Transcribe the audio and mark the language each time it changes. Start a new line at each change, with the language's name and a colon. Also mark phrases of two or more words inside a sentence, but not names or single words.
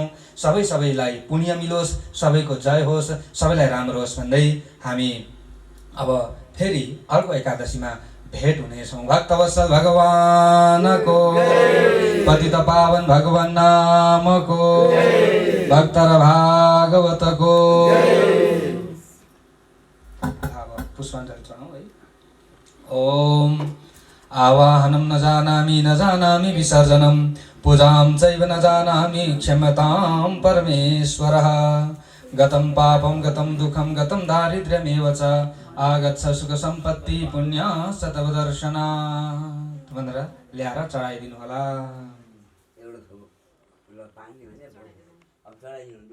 Nepali: सबैलाई पुण्य मिलोस्, सबैको जय होस्, सबैलाई राम्रो होस् भन्दै हामी अब फेरि अर्को एकादशीमा भेट हुनेछौँ। भक्तवत्सल भगवानको, पतित पावन भगवान नामको, भक्त र भागवतको पुष्पाञ्जली चढाउँ है।
Sanskrit: ओम आवाहनं न जानामि न जानामि विसर्जनं, पूजां चैव न जानामि क्षम्यतां परमेश्वरः। गतं पापं गतं दुःखं गतं दारिद्र्यमेव च, आगच्छ सुख सम्पत्ति पुण्य सतवदर्शनात्
Nepali: भनेर ल्याएर चढाइदिनु होला।